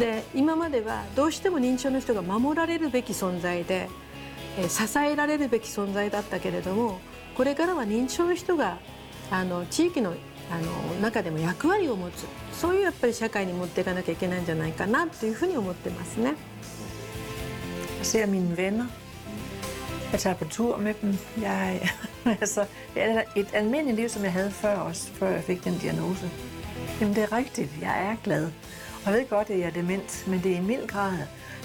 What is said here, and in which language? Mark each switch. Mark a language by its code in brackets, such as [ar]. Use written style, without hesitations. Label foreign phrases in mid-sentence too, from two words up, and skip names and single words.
[ja] で今まではどうしても認知症の人が守られるべき存在で支えられるべき存在だったけれどもこれからは認知症の人が地域の中でも役割を持つそういうやっぱり社会に持っていかなきゃいけないんじゃないかなというふうに思ってますね。 [da] Jeg ser mine venner. Jeg tager på tur med dem. Altså, et almindeligt liv, som jeg havde før jeg fik den diagnose. Jamen, det er rigtigt. Jeg er glad. Og jeg ved godt, at jeg er dement, men det er i mild grad.